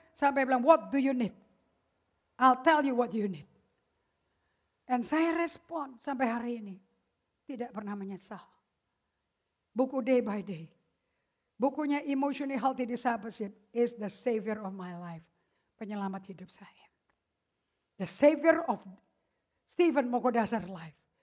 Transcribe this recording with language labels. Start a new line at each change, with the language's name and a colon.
Indonesian: Sampai bilang,
English: what do you need? I'll tell you what you need.
Indonesian: Dan saya respon sampai hari ini. Tidak pernah menyesal. Buku Day by Day. Bukunya
English: Emotionally Healthy Discipleship is the savior of my life.
Indonesian: Penyelamat hidup saya.
English: The savior of Stephen Mokodasar life.